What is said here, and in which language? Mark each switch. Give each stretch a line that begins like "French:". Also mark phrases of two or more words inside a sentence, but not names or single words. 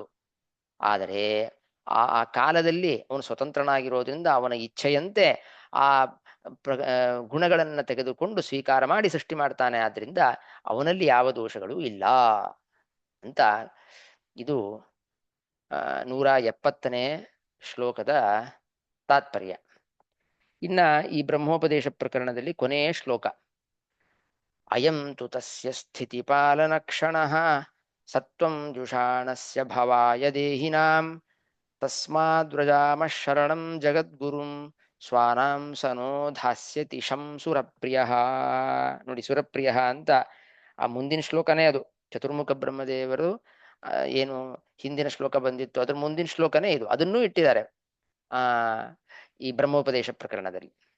Kannada: ಆದರೆ ಆ ಕಾಲದಲ್ಲಿ ಅವನು ಸ್ವತಂತ್ರನಾಗಿರೋದ್ರಿಂದ ಅವನ ಇಚ್ಛೆಯಂತೆ ಆ ಗುಣಗಳನ್ನ ತೆಗೆದುಕೊಂಡು ಸ್ವೀಕಾರ ಮಾಡಿ ಸೃಷ್ಟಿ ಮಾಡ್ತಾನೆ. ಆದ್ರಿಂದ ಅವನಲ್ಲಿ ಯಾವ ದೋಷಗಳು ಇಲ್ಲ ಅಂತ ಇದು 170ನೇ ಶ್ಲೋಕದ ತಾತ್ಪರ್ಯ. ಇನ್ನ ಈ ಬ್ರಹ್ಮೋಪದೇಶ ಪ್ರಕರಣದಲ್ಲಿ ಕೊನೆಯ ಶ್ಲೋಕ,
Sanskrit: ಅಯಂ ತು ತಸ್ಯ ಸ್ಥಿತಿ ಪಾಲನ ಕ್ಷಣಃ ಸತ್ವಂ ಜುಷಾಣಸ್ಯ ಭವಾಯ ದೇಹಿನಾಂ ತಸ್ಮಾದ್ವ್ರಜಾಮ ಶರಣಂ ಜಗದ್ಗುರುಂ ಸ್ವಾನಾಂ ಸನೋ ಧಾಸ್ಯತಿ ಶಂ ಸುರಪ್ರಿಯ.
Kannada: ನೋಡಿ, ಸುರಪ್ರಿಯ ಅಂತ ಆ ಮುಂದಿನ ಶ್ಲೋಕನೇ ಅದು. ಚತುರ್ಮುಖ ಬ್ರಹ್ಮದೇವರು ಏನು ಹಿಂದಿನ ಶ್ಲೋಕ ಬಂದಿತ್ತು ಅದ್ರ ಮುಂದಿನ ಶ್ಲೋಕನೇ ಇದು, ಅದನ್ನೂ ಇಟ್ಟಿದ್ದಾರೆ ಆ ಈ ಬ್ರಹ್ಮೋಪದೇಶ ಪ್ರಕರಣದಲ್ಲಿ.